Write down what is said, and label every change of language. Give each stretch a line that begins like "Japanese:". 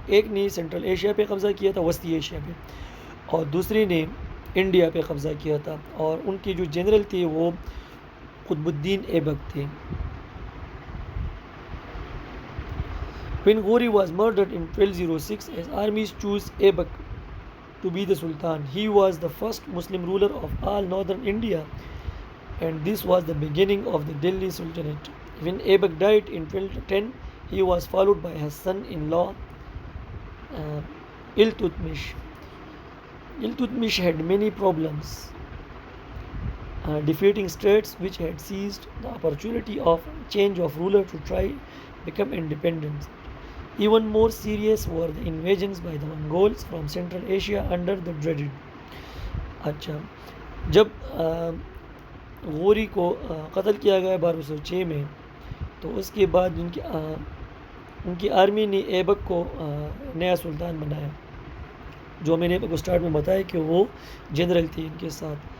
Urdu: ایک نے central Asia پہ قبضہ کیا تھا, وسطی ایشیا پہ, اور دوسری نے انڈیا پہ قبضہ کیا تھا, اور ان کے جو جنرل تھے وہ قطب الدین ایبک تھے.
English: When Ghori was murdered in 1206, his armies chose Aibak to be the Sultan. He was the first Muslim ruler of all northern India, and this was the beginning of the Delhi Sultanate. When Aibak died in 1210, he was followed by his son-in-law Iltutmish. Iltutmish had many problems defeating states which had seized the opportunity of change of ruler to try become independent. Even more serious were the invasions by the Mongols from Central Asia under the dreaded.
Urdu: اچھا, جب غوری کو قتل کیا گیا 1206 میں, تو اس کے بعد ان کی آرمی نے ایبک کو نیا سلطان بنایا, جو میں نے آپ کو سٹارٹ میں بتایا کہ وہ جنرل تھے ان کے ساتھ.